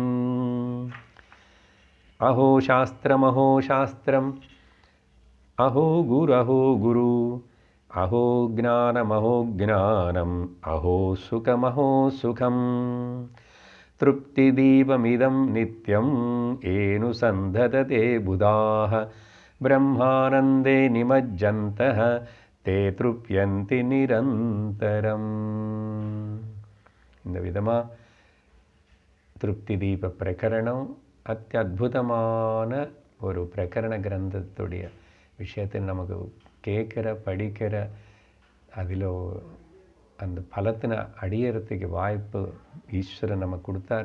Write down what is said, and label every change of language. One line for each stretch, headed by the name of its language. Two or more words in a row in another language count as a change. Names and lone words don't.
Sanskrit: अहो शास्त्रम् अहो गुरु अहो ज्ञानम अहो सुखम तृप्तिदीपमिदं नित्यं येनु सन्धतते बुधाः ब्रह्मानन्दे निमज्जन्तः ते तृप्यन्ति निरन्तरम्.
Tamil: இந்த விதமாக திருப்தி தீப பிரகரணம் அத்தியுதமான ஒரு பிரகரண கிரந்தத்துடைய விஷயத்தை நமக்கு கேட்குற படிக்கிற அதில் அந்த பலத்தினை அடியறதுக்கு வாய்ப்பு ஈஸ்வரன் நமக்கு கொடுத்தாரு.